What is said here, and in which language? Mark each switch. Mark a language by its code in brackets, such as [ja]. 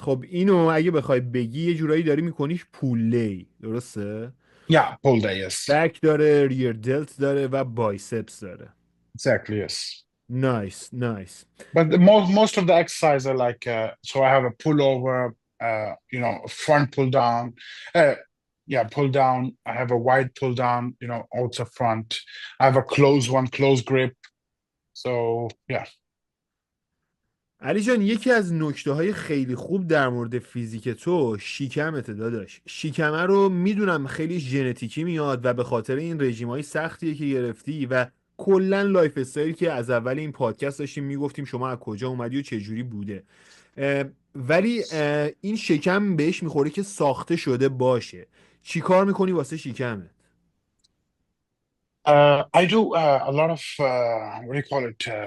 [fa] خب اینو اگه بخوای بگی یه جورایی داری میکنیش پول لی، درسته؟ [en] Yeah, pull day, yes. [fa] بک داره، ریر دلت داره و بایسپس داره. [en] Exactly, yes. Nice. But most of the exercise are like, so I have a pullover, front pull down. Pull down. I have a wide pull down, also front. I have a close grip. So, yeah. [fa] علی جان، یکی از نکته های خیلی خوب در مورد فیزیک تو شیکمته داداش. شیکمه رو میدونم خیلی ژنتیکی میاد و به خاطر این رژیم های سختیه که گرفتی و کلا لایف استایل که از اول این پادکست داشتیم میگفتیم شما از کجا اومدی و چه جوری بوده، ولی این شکم بهش میخوره که ساخته شده باشه. چی کار میکنی واسه شکمت؟ [en] I do a lot of what do you call it?